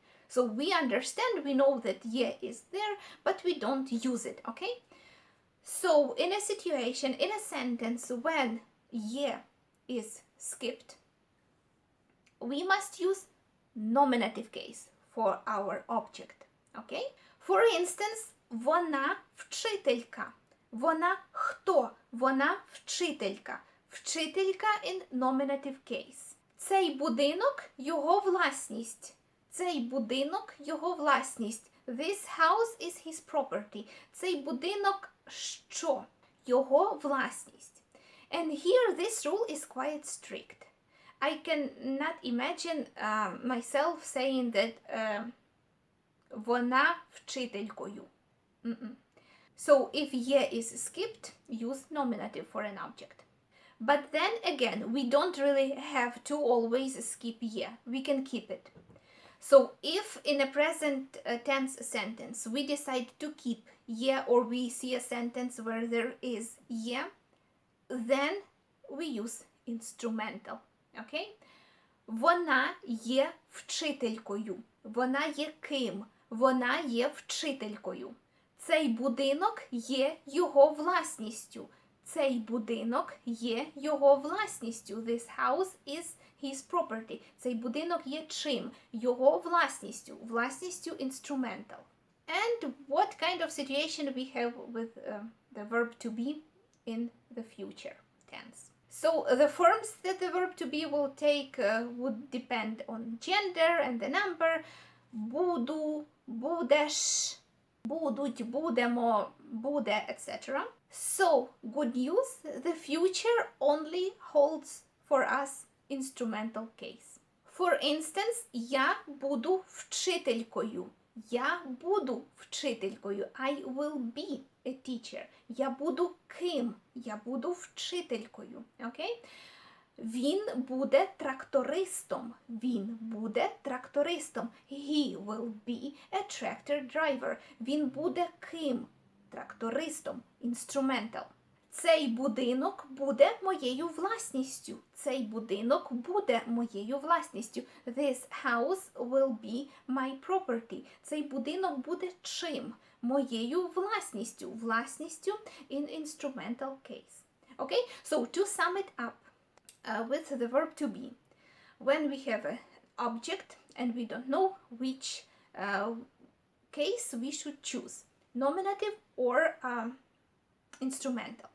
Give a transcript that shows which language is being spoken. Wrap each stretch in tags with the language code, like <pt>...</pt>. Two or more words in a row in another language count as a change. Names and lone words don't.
<en>So we understand, we know that є is there, but we don't use it, okay? So in a situation, in a sentence when є is skipped, we must use nominative case for our object, okay? For instance,</en> <uk>вона вчителька. Вона хто? Вона вчителька.</uk> <en>Вчителька in nominative case.</en> <uk>Цей будинок – його власність. Цей будинок – його власність.</uk> <en>This house is his property.</en> <uk>Цей будинок – що? Його власність.</uk> <en>And here this rule is quite strict. I cannot imagine myself saying that</en> <uk>вона вчителькою.</uk> <en>So if є is skipped, use nominative for an object. But then again, we don't really have to always skip є. We can keep it. So if in a present tense sentence we decide to keep є, or we see a sentence where there is є, then we use instrumental.</en> <uk>Okay? Вона є вчителькою. Вона є ким? Вона є вчителькою. Цей будинок є його власністю. Цей будинок є його власністю.</uk> <en>This house is his property.</en> <uk>Цей будинок є чим? Його власністю. Власністю instrumental.</uk> <en>And what kind of situation we have with the verb to be in the future tense. So the forms that the verb to be will take would depend on gender and the number.</en> <uk>буду, будеш, будуть, будемо, буде,</uk> <en>etc. So, good news, the future only holds for us instrumental case. For instance,</en> <uk>я буду вчителькою. Я буду вчителькою.</uk> <en>I will be a teacher.</en> <uk>Я буду ким? Я буду вчителькою. Okay? Він буде трактористом. Він буде трактористом.</uk> <en>He will be a tractor driver.</en> <uk>Він буде ким? Трактористом. Instrumental. Цей будинок буде моєю власністю. Цей будинок буде моєю власністю.</uk> <en>This house will be my property.</en> <uk>Цей будинок буде чим? Моєю власністю.</uk> <en>Власністю in instrumental case. Okay? So to sum it up with the verb to be. When we have an object and we don't know which case we should choose. Nominative or instrumental.</en>